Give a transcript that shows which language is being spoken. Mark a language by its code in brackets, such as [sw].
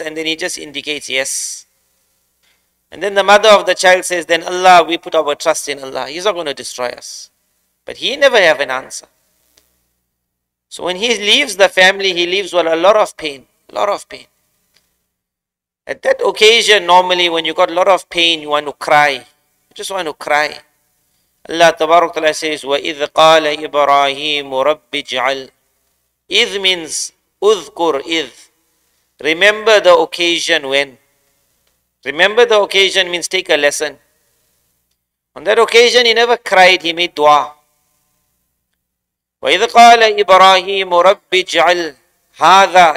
[en] And then he just indicates yes. And then the mother of the child says, then Allah, we put our trust in Allah. He's not going to destroy us. But he never have an answer. So when he leaves the family, he leaves with a lot of pain. A lot of pain. At that occasion, normally when you got a lot of pain, you want to cry. You just want to cry. [ar] Allah Tabarak Ta'ala says, وَإِذْ قَالَ إِبْرَاهِيمُ رَبِّ اجْعَلْ. [en] إِذْ means [ar] udhkur idh. [en] Remember the occasion when. Remember the occasion means take a lesson. On that occasion, he never cried, he made dua. [ar] وَإِذْ قَالَ إِبْرَاهِيمُ رَبِّ اجْعَلْ هَذَا.